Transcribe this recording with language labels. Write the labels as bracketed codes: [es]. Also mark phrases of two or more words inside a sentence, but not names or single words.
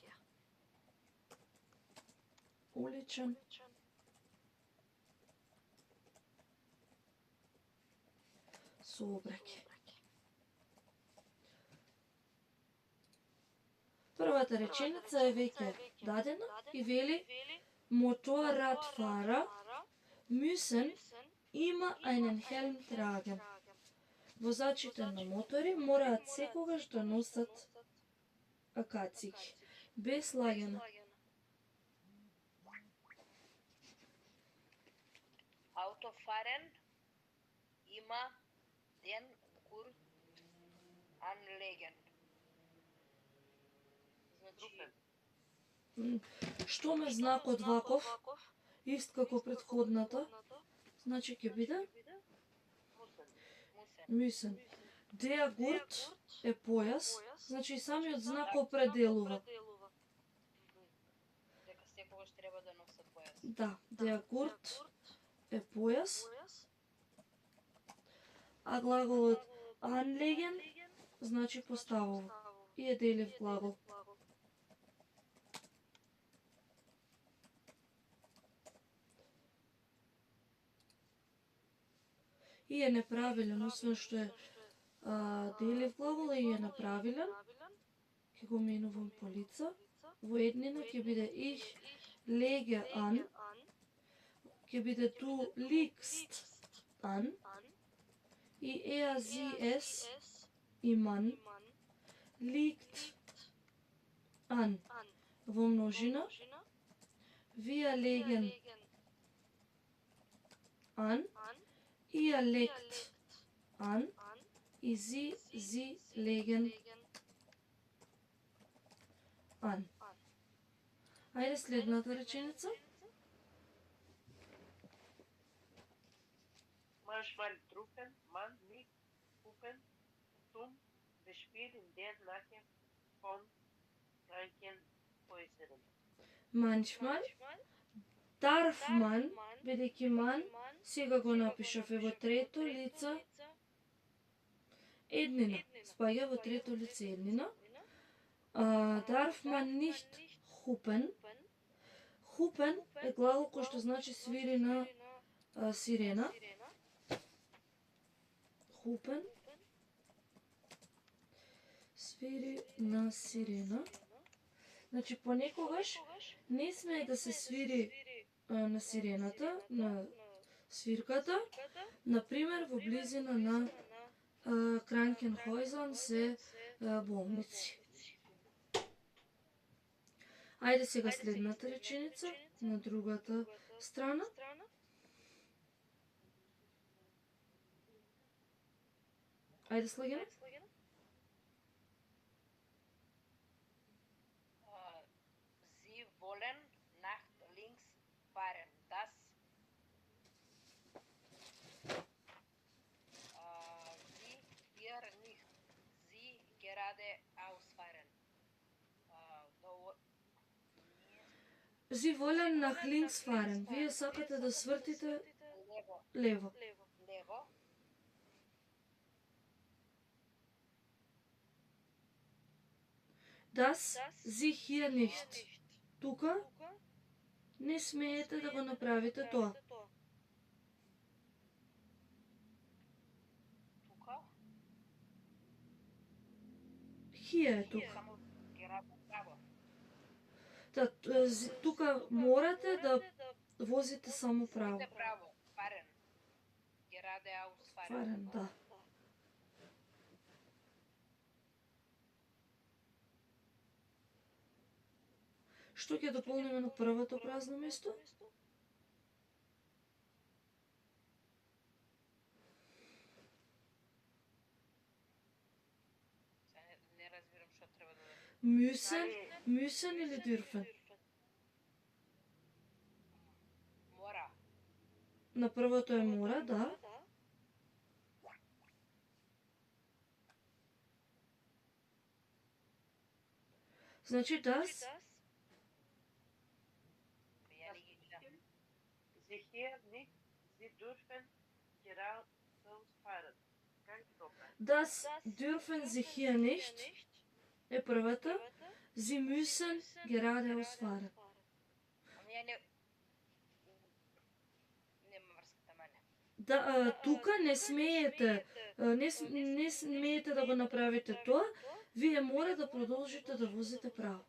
[mk] Уличен. Сообраќај. Првата реченица е веќе дадена и вели [de] Motorradfahrer müssen immer einen Helm tragen. [mk] Возачите на мотори мораат секогаш да носат кацики. Без лагена. [de] Autofahren immer den Gurt anlegen. [mk] Значи, Што ме знакот ваков, ист како предходната, значи ќе биде müssen. [de] Der Gurt [mk] е појас, значи самиот знак определува. дека секогаш треба да носат појас. Да, [de] der Gurt [mk] е појас, а глаголот anlegen значи поставува и е делив глагол. И е неправилен, освен што е делив глагол и е неправилен. Ќе го менувам по лица. Во еднина ќе биде [de] ich lege an, [mk] ќе биде [de] du liegst an, и sie es, и man, liegt an. [mk] Во множина, [de] wir legen an, ihr legt an, и sie legen an. [mk] Ајде следната реченица. [de] Manchmal drucken man nicht Puppen zum Beispiel in der Nähe von Krankenhäusern. Manchmal darf man, [mk] бидејќи man, сега го напишав во трето лице еднина, спаѓа во трето лице еднина. [de] Darf man nicht hupen. [mk] Hupen е глагол кој што значи свири на сирена. Hupen свири на сирена. Значи понекогаш не смее да се свири на сирената, на свирката, например во близина на Кранкенхойзен се болници. Ајде сега следната реченица на другата страна. Ајде слагаме. [de] Sie wollen nach links fahren. Das Sie hier nicht. Sie geradeaus fahren. Sie wollen nach links fahren. [mk] Вие сакате да свртите лево. Levo. [de] Das Sie hier nicht. [mk] Тука не смеете да го направите тоа. Тука. Hier е тука. Само право. Тука морате да возите само право. Право. [de] Fahren. Geradeaus fahren. [mk] Фарен, да. Што ќе дополниме на првото празно место? Не разбирам што треба да [de] Müssen или dürfen? [mk] мора. На првото е мора, да. Значи das [de] Sie hier nicht, sie dürfen geradeaus fahren. Ganz doppelt. Das dürfen Sie hier nicht [mk] е првата. [de] Sie müssen geradeaus fahren. [mk] Ами ја нема врската мене. Да, тука не смеете, не смеете да го направите тоа, вие мора да продолжите да возите право.